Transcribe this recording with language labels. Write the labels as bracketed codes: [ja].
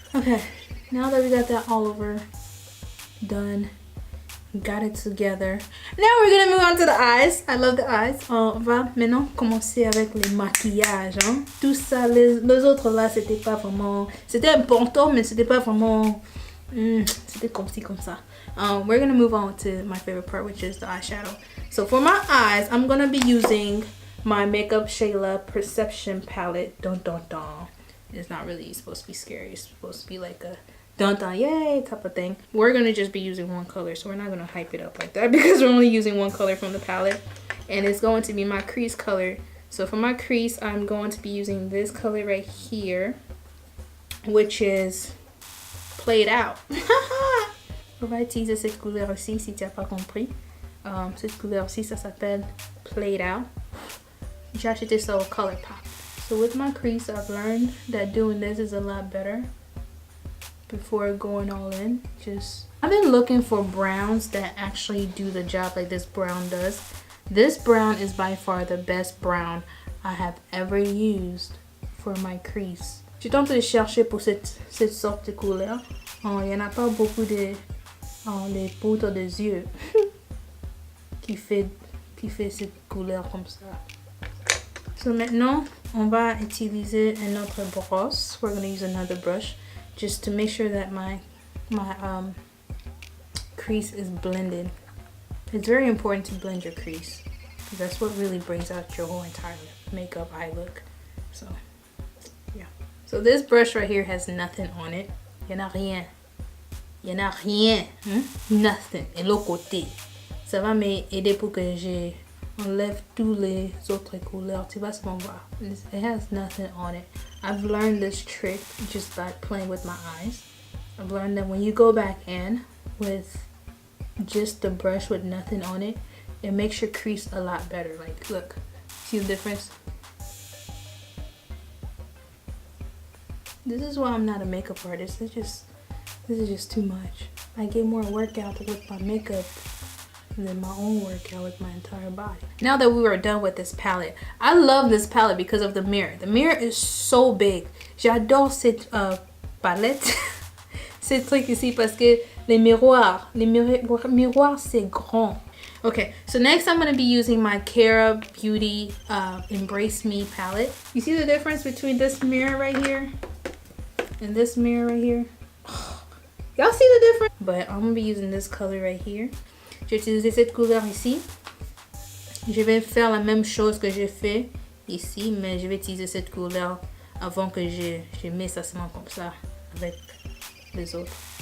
[en] Okay, now that we got that all over done, got it together, now we're gonna move on to the eyes. I love the eyes. [fr] On va maintenant commencer avec les maquillages, hein. Tout ça, les autres là, c'était pas vraiment, c'était important, mais c'était pas vraiment, c'était comme ci comme ça. [en] We're gonna move on to my favorite part, which is the eyeshadow. So for my eyes, I'm gonna be using my Makeup Shayla Perception Palette. Dun dun dun. It's not really supposed to be scary. It's supposed to be like a dun dun yay type of thing. We're gonna just be using one color, so we're not gonna hype it up like that because we're only using one color from the palette, and it's going to be my crease color. So for my crease, I'm going to be using this color right here, which is Played Out. [fr] On va utiliser cette couleur aussi si tu n'as pas compris. Cette couleur-ci, ça s'appelle Played Out. J'ai acheté ça au Colourpop. [en] So with my crease, I've learned that doing this is a lot better before going all in. I've been looking for browns that actually do the job like this brown does. This brown is by far the best brown I have ever used for my crease. [fr] Je tente de chercher pour cette sorte de couleur. Il y en a pas beaucoup de les poudres des yeux qui fait cette couleur comme ça. So maintenant, on va utiliser une autre brosse. [en] We're going to use another brush just to make sure that my crease is blended. It's very important to blend your crease because that's what really brings out your whole entire makeup eye look. So yeah. So this brush right here has nothing on it. [fr] Y en a rien. Y en a rien. [en] Nothing. [fr] Et l'autre côté. Ça va m'aider pour que j'enlève tous les autres couleurs. Tu vas souvent voir. [en] It has nothing on it. I've learned this trick just by playing with my eyes. I've learned that when you go back in with just the brush with nothing on it, it makes your crease a lot better. Like, look. See the difference? This is why I'm not a makeup artist. This is just too much. I get more workout with my makeup than my own workout with my entire body. Now that we are done with this palette, I love this palette because of the mirror. The mirror is so big. [fr] J'adore cette palette. Ces trucs ici parce que les miroirs c'est grand. [en] Okay, so next I'm going to be using my Cara Beauty Embrace Me palette. You see the difference between this mirror right here and this mirror right here? Y'all see the difference? But I'm going to be using this color right here. [fr] J'ai utilisé cette couleur ici. Je vais faire la même chose que j'ai fait ici, mais je vais utiliser cette couleur avant que je mets ça seulement comme ça avec les autres.